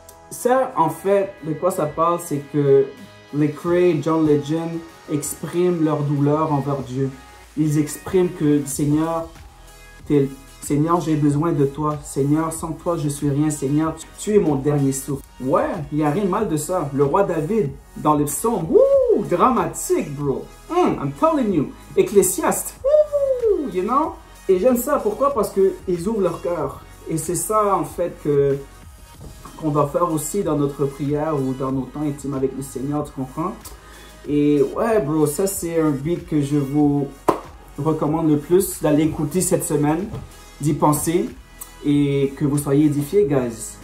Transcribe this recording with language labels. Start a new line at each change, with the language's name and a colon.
French: Ça, en fait, de quoi ça parle, c'est que les Cray et John Legend expriment leur douleur envers Dieu. Ils expriment que, Seigneur, Seigneur, j'ai besoin de toi. Seigneur, sans toi, je suis rien. Seigneur, tu es mon dernier souffle. Ouais, il n'y a rien de mal de ça. Le roi David, dans les psaumes, wouh, dramatique, bro.
English: I'm telling you.
French: Ecclésiaste, wouh, you know. Et j'aime ça. Pourquoi? Parce qu'ils ouvrent leur cœur. Et c'est ça, en fait, qu'on doit faire aussi dans notre prière ou dans nos temps intimes avec le Seigneur, tu comprends? Et ouais, bro, ça c'est un beat que je vous recommande le plus d'aller écouter cette semaine, d'y penser et que vous soyez édifiés, guys.